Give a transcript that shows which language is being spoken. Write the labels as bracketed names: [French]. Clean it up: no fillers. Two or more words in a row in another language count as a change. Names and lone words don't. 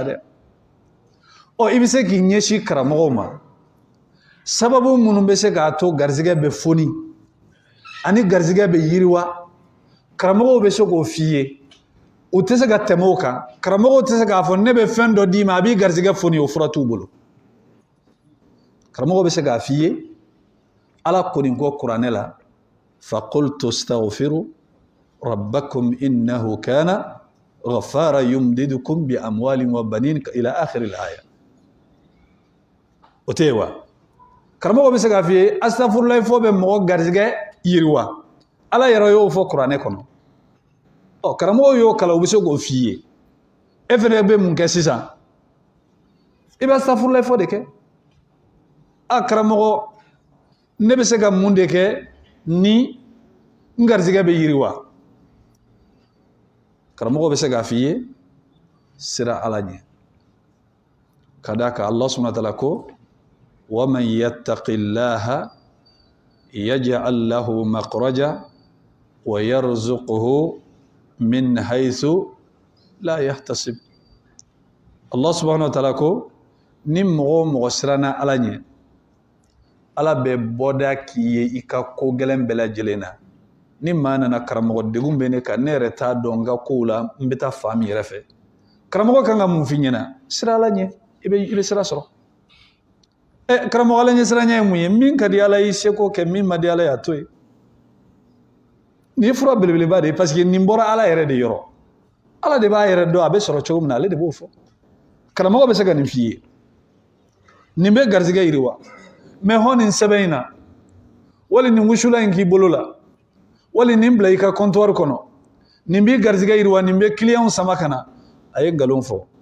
[Bambara] dɛ i bɛ se k'i ɲɛsin karamɔgɔw ma sababu minnu bɛ se k'a to garizigɛ bɛ foni ani garizigɛ bɛ yiriwa karamɔgɔw bɛ se k'o f'i ye u tɛ se ka tɛmɛ o kan karamɔgɔw tɛ se k'a fɔ ne bɛ fɛn dɔ d'i ma a b'i garizigɛ foni o fura t'u bolo karamɔgɔw bɛ se k'a f'i ye ala ko nin ko kuranɛ la [Arabic] فقلت استغفروا ربكم إنه كان غفارا يمددكم بأموال وبنين إلى آخر الآية [Bambara] o tɛ wa karamɔgɔ bɛ se k'a f'i ye astafurulayi fɔ bɛ mɔgɔ garizigɛ yiriwa ala yɛrɛ y'o fɔ kuranɛ kɔnɔ karamɔgɔ y'o kalan u bɛ se k'o f'i ye e fɛnɛ bɛ mun kɛ sisan i bɛ astafurulayi fɔ de kɛ karamɔgɔ ne bɛ se ka mun de kɛ ni n garizigɛ bɛ yiriwa karamɔgɔ bɛ se k'a f'i ye sira ala ɲɛ ka d'a kan [Arabic] الله سبحانه وتعالى [Bambara] ko [Arabic] وَمَنْ يَتَّقِ اللَّهَ يَجْعَلْ لَهُ مَخْرَجًا وَيَرْزُقْهُ مِنْ حَيْثُ لَا يَحْتَسِبُ الله سبحانه وتعالى [Bambara] ko ni mɔgɔ siranna ala ɲɛ ala bɛ bɔda k'i ye i ka ko gɛlɛn bɛɛ lajɛlen na ni maa nana karamɔgɔ degun bɛ ne kan ne yɛrɛ t'a dɔn n ka kow la n bɛ taa fa min yɛrɛ fɛ karamɔgɔ kan ka mun f'i ɲɛna sira ala ɲɛ i bɛ sira sɔrɔ karamɔgɔ ala ɲɛ siranɲɛ ye mun ye min ka di ala y'i seko kɛ min ma di ala y'a to ye nin ye fura belebeleba de ye [French] parce que [Bambara] nin bɔra ala yɛrɛ de yɔrɔ ala de b'a yɛrɛ dɔn a bɛ sɔrɔ cogo min na ale de b'o fɔ karamɔgɔ bɛ se ka nin f'i ye nin bɛ garizigɛ yiriwa mɛ hɔn nin sɛbɛn in na wali nin wusula in k'i bolo la wali nin bila i ka comptoir kɔnɔ nin b'i garizigɛ yiriwa nin bɛ client sama ka na a ye nkalon fɔ